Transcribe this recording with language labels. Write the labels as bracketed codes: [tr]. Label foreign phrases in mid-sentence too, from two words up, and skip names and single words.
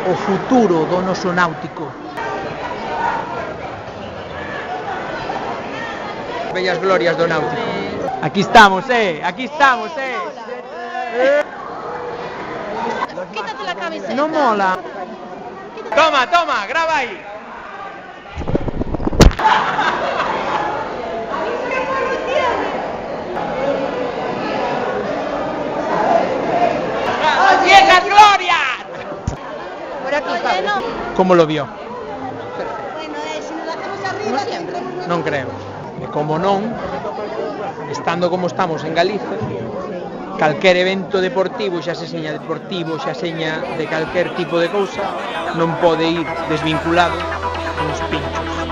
[gl] futuro do noso náutico. Bellas glorias do náutico. Aquí estamos, aquí estamos, [es] Quítate la camiseta. No mola. Toma, toma, graba ahí. ¡Las viejas glorias! Por aquí, Pablo. ¿Cómo lo vio? Bueno, si nos la hacemos arriba, siempre. [gl] Non creo. E como non, estando como estamos en Galicia, calquer evento deportivo, xa se seña deportivo, xa seña de calquer tipo de cousa, non pode ir desvinculado con os pinchos.